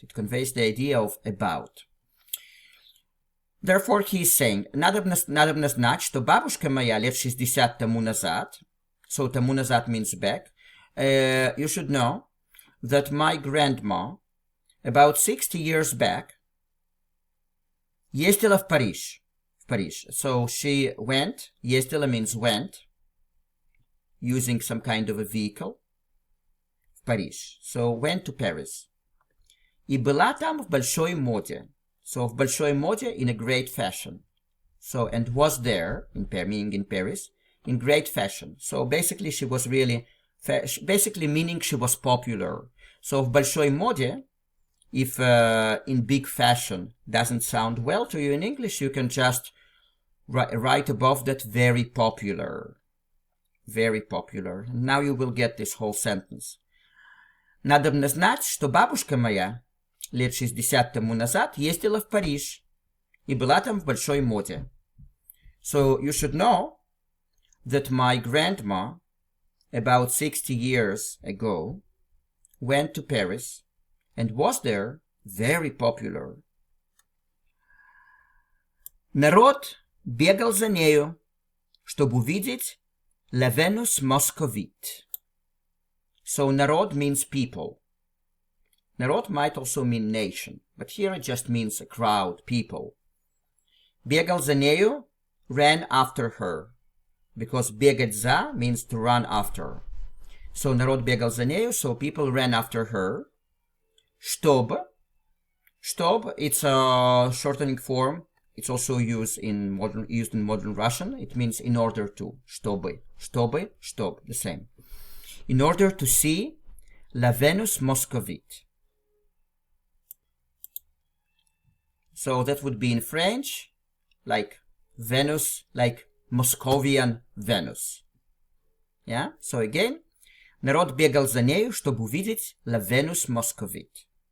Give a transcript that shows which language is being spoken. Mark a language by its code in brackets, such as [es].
[en] It conveys the idea of about. Therefore, he is saying, [ru] надобно знать, что бабушка моя лет 60 тому назад, [en] so [ru] тому назад [en] means back, you should know that my grandma, about 60 years back, [ru] ездила в Париж. [en] So she went, ездила means went, using some kind of a vehicle, [ru] в Париж. [en] So went to Paris. [ru] И была там в большой моде. [en] So [ru] в большой моде, [en] in a great fashion. So, and was there, meaning in Paris, in great fashion. So basically she was really, basically meaning she was popular. So [ru] в большой моде [en] if in big fashion doesn't sound well to you in English, you can just write above that very popular. Very popular. Now you will get this whole sentence. [ru] Надобно знать, что бабушка моя лет 60 тому назад ездила в Париж и была там в большой моде. [en] So you should know that my grandma, about 60 years ago, went to Paris and was there very popular. [ru] Народ бегал за нею, чтобы увидеть La Venus Moscovite. [en] So народ means people. Народ might also mean nation, but here it just means a crowd, people. [ru] Бегал за нею, [en] ran after her, because [ru] бегать за [en] means to run after. So [ru] народ бегал за нею, [en] so people ran after her. Чтобы, it's a shortening form. It's also used in modern Russian. It means in order to. Чтобы, the same. In order to see La Venus Moscovite. So that would be in French, like Venus, like Moscovian Venus. Yeah? So again, [ru] народ бегал за нею, чтобы увидеть La Venus Moscovite.